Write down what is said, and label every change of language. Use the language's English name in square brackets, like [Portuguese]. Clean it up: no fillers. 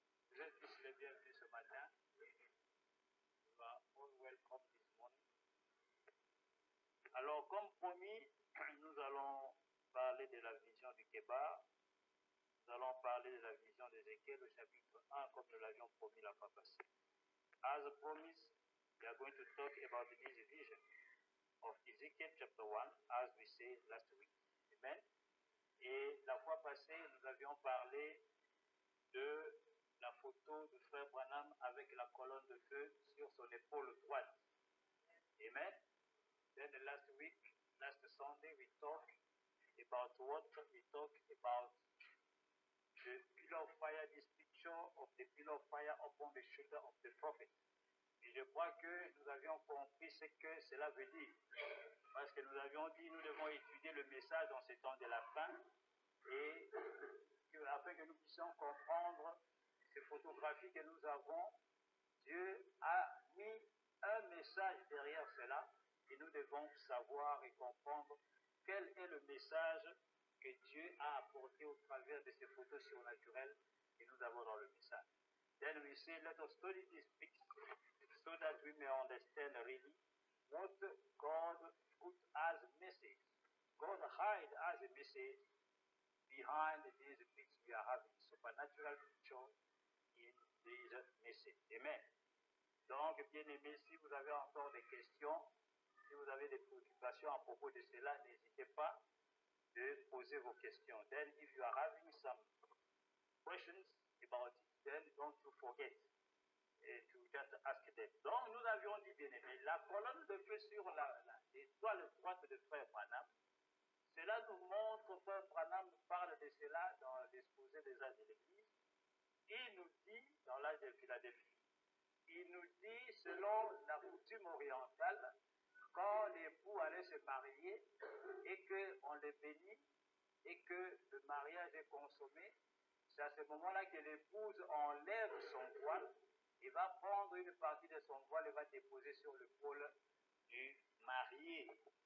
[French] Vous êtes tous les bienvenus ce matin. [English] You are all welcome this morning. [French] Alors, comme promis, nous allons parler de la vision du Kébar. Nous allons parler de la vision d'Ézéchiel au chapitre 1, comme nous l'avions promis la fois passée. [English] As promised, we are going to talk about this vision of Ezekiel chapter 1, as we said last week. Amen. [French] Et la fois passée, nous avions parlé de la photo de frère Branham avec la colonne de feu sur son épaule droite. Amen. [English] Then the last week, last Sunday, we talked about what? We talked about the pillar of fire, this picture of the pillar of fire upon the shoulder of the prophet. [French] Et je crois que nous avions compris ce que cela veut dire. Parce que nous avions dit, nous devons étudier le message dans ces temps de la fin, et afin que nous puissions comprendre ces photographies que nous avons, Dieu a mis un message derrière cela, et nous devons savoir et comprendre quel est le message que Dieu a apporté au travers de ces photos surnaturelles que nous avons dans le message. [English] Then we say, let us study this picture so that we may understand really what God put as a message. God hide as a message behind these pictures we are having, supernatural picture in this message. Amen. [French] Donc, bien aimés, si vous avez encore des questions, si vous avez des préoccupations à propos de cela, n'hésitez pas de poser vos questions. [English] Then, if you are having some questions about it, then don't you forget to just ask them. [French] Donc, nous avions dit, bien aimé, la colonne de feu sur l'étoile droite de frère Branham, cela nous montre, frère Branham nous parle de cela dans l'exposé des âges de l'Église. Il nous dit, dans l'âge de Philadelphie, il nous dit, selon la coutume orientale, quand l'époux allait se marier et qu'on les bénit et que le mariage est consommé, c'est à ce moment-là que l'épouse enlève son voile et va prendre une partie de son voile et va déposer sur l'épaule du marié.